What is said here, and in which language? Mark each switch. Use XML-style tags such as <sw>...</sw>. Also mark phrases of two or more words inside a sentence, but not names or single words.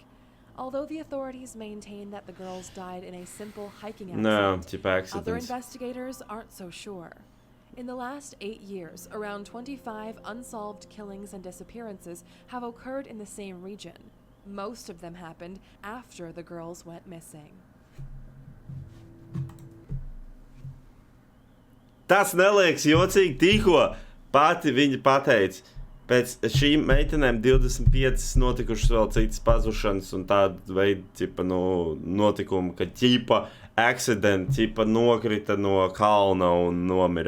<en>Although the authorities maintain that the girls died in a simple hiking accident, other investigators aren't so sure. In the last 8 years, around 25 unsolved killings and disappearances have occurred in the same region. Most of them happened after the girls went missing.</en> <lv>Tas neliekas jocīgi, tikko pati viņa pateica. Pēc šīm meitenēm 25 notikušas vēl citas pazušanas un tāda veida notikumi, ka accident, nokrita no kalna un nomira.</lv>